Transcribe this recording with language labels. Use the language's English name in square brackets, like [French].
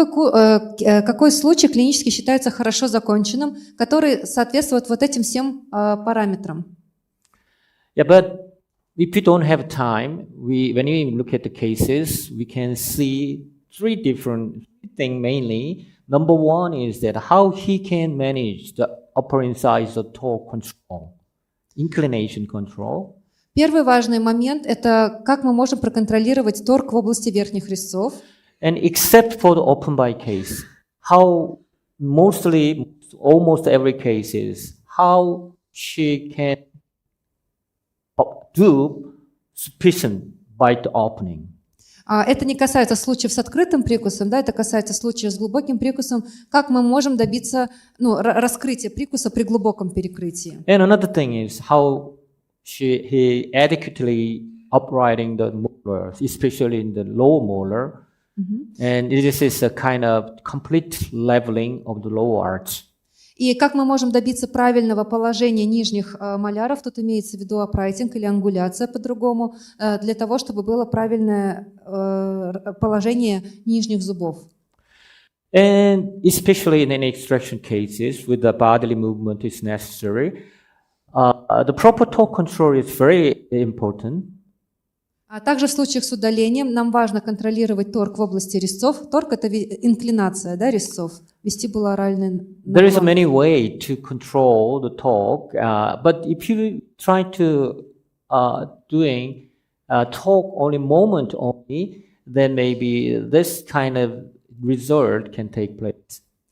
[Russian] Какой случай клинически считается хорошо законченным, который соответствует вот этим всем параметрам? [English] Yeah, but if we don't have time, when we look at the cases, we can see three different things mainly. Number one is that how he can manage the upper incisor torque control, inclination control. [Russian] Первый важный момент – это как мы можем проконтролировать торг в области верхних резцов. [English] And except for the open bite case, how almost every case is how she can do sufficient bite opening. [Russian] Это не касается случаев с открытым прикусом, да, это касается случаев с глубоким прикусом. Как мы можем добиться раскрытия прикуса при глубоком перекрытии? [English] And another thing is how he adequately uprighting the molars, especially in the lower molar. And this is a kind of complete leveling of the lower arch. [Russian] И как мы можем добиться правильного положения нижних маляров, тут имеется в виду апрайтинг или ангуляция по-другому, для того, чтобы было правильное положение нижних зубов. [English] And especially in any extraction cases, with the bodily movement is necessary, the proper torque control is very important. [Russian] А также в случаях с удалением нам важно контролировать торг в области резцов. Торг – это инклинация, да, резцов, вестибулоральный [English] There is [Russian] наклон. [English] many ways to control the torque, but if you try to doing torque only moment only, then maybe this kind of result can take place.